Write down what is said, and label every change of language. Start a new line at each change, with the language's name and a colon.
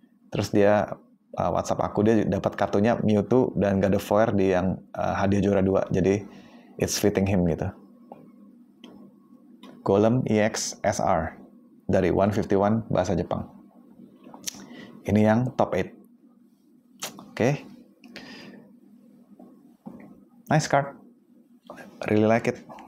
Indonesian: Terus dia WhatsApp aku, dia dapat kartunya Mewtwo dan God of War di yang hadiah juara 2. Jadi
English: it's fitting him
Indonesian: gitu. Golem EX SR dari 151 bahasa Jepang. Ini yang top 8. Oke.
English: Nice card. Really like it.